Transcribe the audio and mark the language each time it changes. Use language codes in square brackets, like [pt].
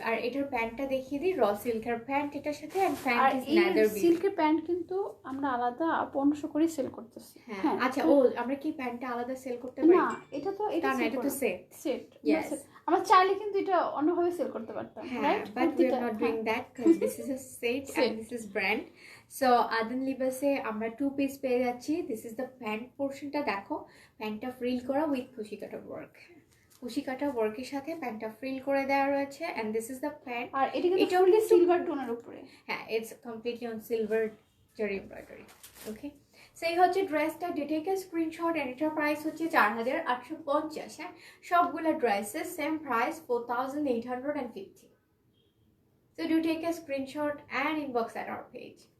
[bn] আর এটার প্যান্টটা দেখিয়ে দিই, র সিল্কের প্যান্ট এটার সাথে, এন্ড আর [en] pant is [bn] এই লেদার বিল। সিল্কের প্যান্ট কিন্তু আমরা আলাদা 1500 করে সেল করতেছি। হ্যাঁ আচ্ছা, ও আমরা কি প্যান্টটা আলাদা সেল করতে না পারি? এটা তো না না, এটা তো সেট। সেট। [en] Yes. [bn] আমরা চাইলে কিন্তু এটা অন্যভাবে সেল করতে পারতাম, হ্যাঁ, [en] Right? but we are not doing that because this is a set and this is brand. [bn] So Adan Libasে আমরা 2 পিস পেয়ে যাচ্ছি। [en] This is the pant [bn] পোর্শনটা দেখো, প্যান্টটা ফ্রিল করা উইথ কুশি কাটা ওয়ার্ক, কুশি কাটা ওয়ার্কের সাথে প্যান্টটা ফ্রিল করে দেওয়া রয়েছে। [en] and this is the pant, [bn] আর এটা কিন্তু এটাও [en] fully [bn] কিন্তু- সিলভার টোনের উপরে। [en] হ্যাঁ it's completely on silver jari embroidery. [bn] Okay, সেই হচ্ছে ড্রেসটা। [en] take a screenshot, [bn] এন্ড এটার প্রাইস হচ্ছে 4850। হ্যাঁ সবগুলো ড্রেসের same price 4850। [en] So do take a screenshot and inbox at our page.